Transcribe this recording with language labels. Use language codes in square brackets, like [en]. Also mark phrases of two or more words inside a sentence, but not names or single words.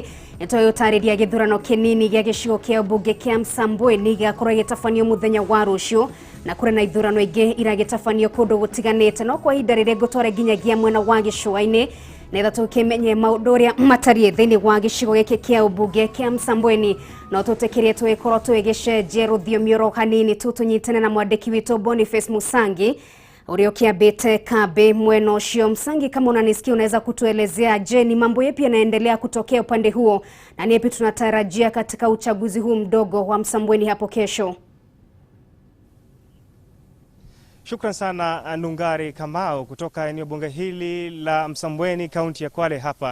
[ki] nĩtũgũtarĩria gĩthurano kĩnini gĩa gĩcigo kĩa mbunge kĩa Msambweni gĩgakorwo gĩtabanio mũthenya wa rũciũ na kũrĩ na ithurano ingĩ iragĩtabanio kũndũ gũtiganĩte no kwa ihinda rĩrĩ gũtwara nginyagia mwena wa gĩcũa-inĩ nĩgetha tũkĩmenye maũndũ ũrĩa matariĩ thĩinĩ wa gĩcigo gĩkĩ kĩa mbunge kĩa Msambweni no tũtĩkĩrie twĩkorwo twĩgĩcenjia rũthiomi oro hanini tũnyitane na mwandĩki witũ Boniface Musangi Urio kiambete Kabe mwena ucio. [sw] Msangi, kama unanisikia unaweza kutuelezea je ni mambo yapi yanaendelea kutokea upande huo na ni yapi tunatarajia katika uchaguzi huu mdogo wa Msambweni hapo kesho? Shukran sana Nungari Kamau kutoka eneo bunge hili la Msambweni, kaunti ya Kwale hapa.